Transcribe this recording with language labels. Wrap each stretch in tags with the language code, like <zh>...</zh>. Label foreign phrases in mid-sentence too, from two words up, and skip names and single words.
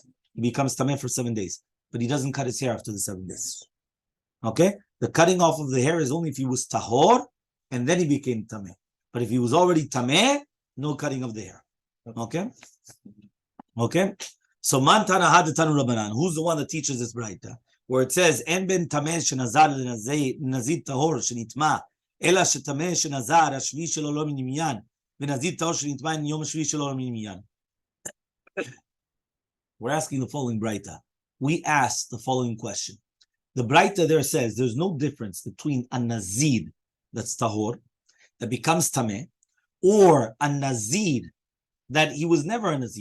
<en>He becomes tameh for 7 days, but he doesn't cut his hair after the 7 days. Okay? The cutting off of the hair is only if he was tahor, and then he became tameh. But if he was already tameh, no cutting of the hair. Okay? Okay? So,</en> <arc>מאן תנא הד תנו רבנן.</arc> <en>Who's the one that teaches this braita? Where it says,</en> <he>אין בין טמא שנזר נזיר טהור שנטמא, אלא שטמא שנזר השביעי שלו לו מן מנין, ונזיר טהור שנטמא אין יום השביעי שלו לו מן מנין.</he> <en>We're asking the following braita. We asked the following question. The Braita there says there's no difference between a Nazir that's tahor, that becomes tameh, or a Nazir that he was never a Nazir.</en>